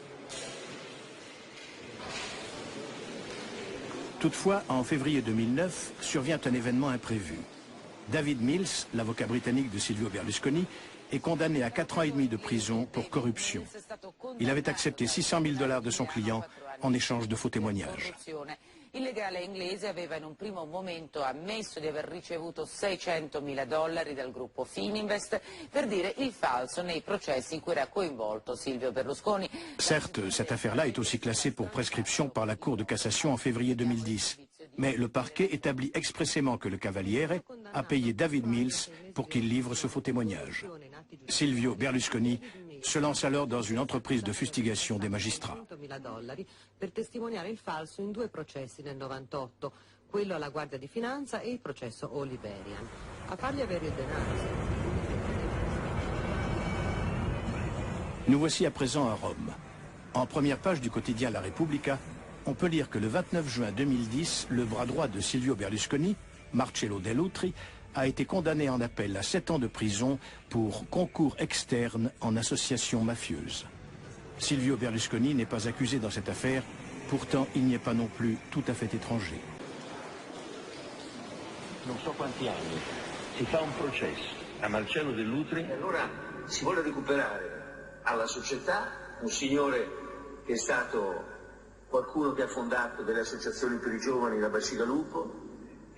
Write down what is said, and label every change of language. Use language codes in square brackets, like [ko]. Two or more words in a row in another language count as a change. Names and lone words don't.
[fr] Toutefois, en février 2009, survient un événement imprévu. David Mills, l'avocat britannique de Silvio Berlusconi, est condamné à 4 ans et demi de prison pour corruption. Il avait accepté $600 000 de son client en échange de faux témoignages. [it] Il legale inglese aveva in un primo momento ammesso di aver ricevuto $600.000 dal gruppo Fininvest per dire il falso nei processi in cui era coinvolto Silvio Berlusconi. [fr] Certes, cette affaire-là est aussi classée pour prescription par la Cour de cassation en février 2010. Mais le parquet établit expressément que le Cavaliere a payé David Mills pour qu'il livre ce faux témoignage. Silvio Berlusconi se lance alors dans une entreprise de fustigation des magistrats. [it] Per testimoniare il falso in 2 processi nel 98, quello alla Guardia di Finanza e il processo Oliverian. A fargli avere il denaro. [fr] Nous voici à présent à Rome. En première page du quotidien La Repubblica, on peut lire que le 29 juin 2010, le bras droit de Silvio Berlusconi, Marcello Dell'Utri, a été condamné en appel à 7 ans de prison pour concours externe en association mafieuse. Silvio Berlusconi n'est pas accusé dans cette affaire, pourtant il n'y est pas non plus tout à fait étranger. [it] Non so quanti anni, si fa un processo a Marcello Dell'Utri. E allora si vuole recuperare alla società un signore che è stato qualcuno che ha fondato delle associazioni per i giovani da Bacigalupo,